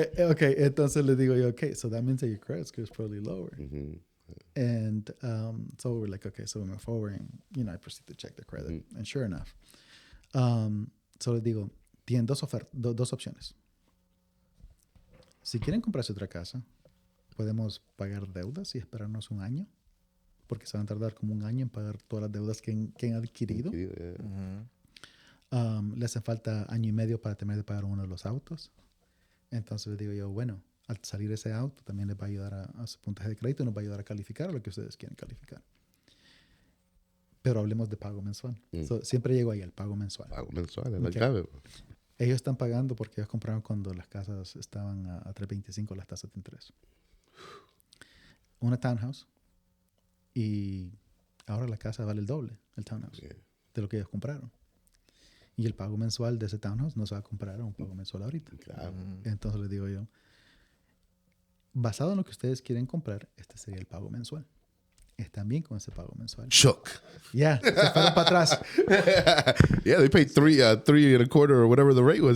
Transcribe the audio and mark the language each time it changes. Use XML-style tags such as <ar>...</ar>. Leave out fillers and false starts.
<en>Okay,</en> <es>entonces le digo yo,</es> <en>okay, so that means that your credit score is probably lower. And so we're like, okay, so we move forward and, you know, I proceed to check the credit. And sure enough.</en> <es>So le digo, tienen dos opciones. Si quieren comprarse otra casa, podemos pagar deudas y esperarnos un año, porque se van a tardar como un año en pagar todas las deudas que han adquirido. Le hace falta año y medio para terminar de pagar uno de los autos. Entonces les digo yo, bueno, al salir ese auto también les va a ayudar a su puntaje de crédito y nos va a ayudar a calificar a lo que ustedes quieren calificar. Pero hablemos de pago mensual. So, siempre llego ahí al pago mensual. Pago mensual, es la clave. Ellos están pagando porque ellos compraron cuando las casas estaban a 3.25, las tasas de interés. Una townhouse. Y ahora la casa vale el doble, el townhouse, de lo que ellos compraron. Y el pago mensual de ese townhouse no se va a comprar a un pago mensual ahorita. Claro. Entonces les digo yo, basado en lo que ustedes quieren comprar, este sería el pago mensual. Están bien con ese pago mensual.</es> <en>Shook.</en> <es>Ya, se fueron para atrás.</es> <en>Yeah, they paid 3.25 or whatever the rate was.</en>